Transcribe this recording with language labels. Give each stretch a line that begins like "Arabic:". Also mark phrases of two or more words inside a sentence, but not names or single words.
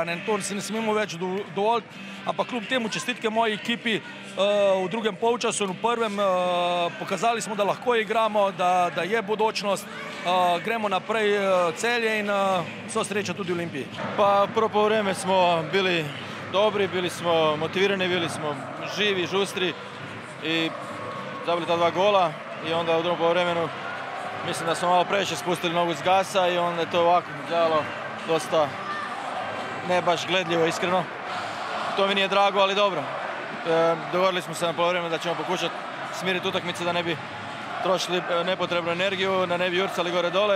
Slovenian: To si ne smemo več dovoliti, ampak kljub temu čestitke moji ekipi v drugem polčasu in v prvem. Pokazali smo, da lahko igramo, da je bodočnost. Gremo naprej Celje in vso srečo tudi Olimpiji.
Croatian: Pa prvo polovreme smo bili dobri, bili smo motivirani, bili smo živi, žustri i zabili ta 2 gola i onda u drugom polovremenu mislim da smo malo previše spustili nogu s gasa i onda je to ovako izgledalo dosta ne baš gledljivo, iskreno. To mi nije drago, ali dobro. Dogovorili smo se na polovremenu da ćemo pokušati smiriti utakmicu da ne bi trošili nepotrebnu energiju, da ne bi jurcali gore dole.